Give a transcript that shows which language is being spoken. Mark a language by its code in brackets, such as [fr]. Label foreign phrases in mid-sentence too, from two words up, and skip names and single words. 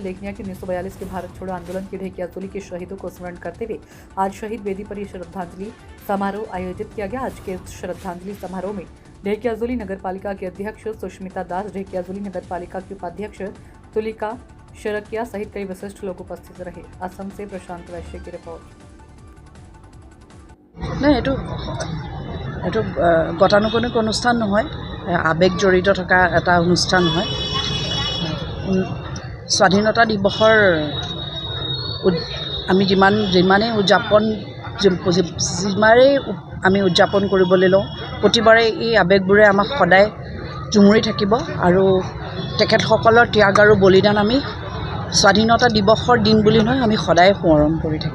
[hi] उल्लेखनीय कि 1942 के भारत छोड़ो आंदोलन के ढेकियाजुली के शहीदों को स्मरण करते हुए आज शहीद वेदी पर यह श्रद्धांजलि समारोह आयोजित किया गया। आज के श्रद्धांजलि समारोह में ढेकियाजुली नगरपालिका के अध्यक्ष सुष्मिता दास, ढेकियाजुली नगरपालिका की उपाध्यक्ष तुलिका शरकिया सहित कई विशिष्ट लोग उपस्थित रहे। असम से प्रशांत वैश्य की रिपोर्ट। [as] এইটো গতানুগতিক অনুষ্ঠান নহয়, আবেগ জড়িত থকা এটা অনুষ্ঠান হয়। স্বাধীনতা দিৱসৰ আমি যিমানেই আমি উদযাপন কৰিবলৈ লওঁ, প্ৰতিবাৰে এই আবেগবোৰে আমাক সদায় জুমুৰি থাকিব আৰু তেখেতসকলৰ ত্যাগ আৰু বলিদান আমি স্বাধীনতা দিৱসৰ দিন বুলি নহয়, আমি সদায় স্মৰণ কৰি থাকিম।